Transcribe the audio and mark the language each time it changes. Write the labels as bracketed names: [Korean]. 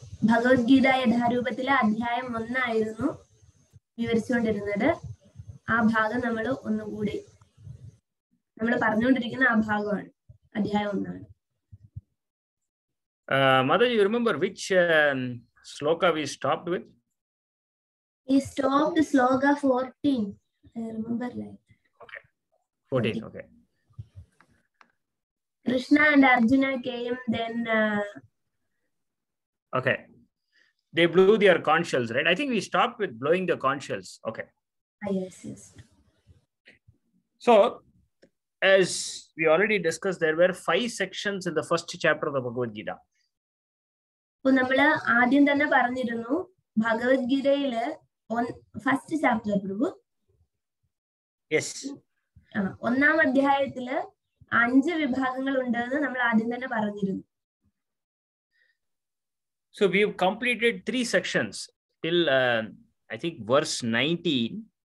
[Malayalam] ഭഗവത്ഗീത യഥാരൂപത്തിലെ അധ്യായം 1 ആയിരുന്നു വിവരിച്ചുകൊണ്ടിരുന്നത്. ആ ഭാഗം നമ്മൾ ഒന്നുകൂടി നമ്മൾ പറഞ്ഞുകൊണ്ടിരിക്കുന്ന ആ ഭാഗമാണ്, അധ്യായം 1 ആണ്. [English] Mother, you remember which sloka we stopped with? We stopped sloka 14. I remember like. Okay. 14. Okay. Krishna and Arjuna came then. Okay. They blew their conch shells, right? I think we stopped with blowing the conch shells. Okay. Yes. So, as we already discussed, there were 5 sections in the first chapter of the Bhagavad Gita. [Malayalam] അപ്പോൾ നമ്മൾ ആദ്യം തന്നെ പറഞ്ഞിരുന്നു ഭഗവത്ഗീതയില് [English] first chapter [Malayalam] പ്രഭു. [English] Yes. [Malayalam] ഒന്നാം അധ്യായത്തില് 5 വിഭാഗങ്ങൾ ഉണ്ടെന്ന് നമ്മൾ ആദ്യം തന്നെ പറഞ്ഞിരുന്നു. [English] So we have completed 3 sections till I think verse 19.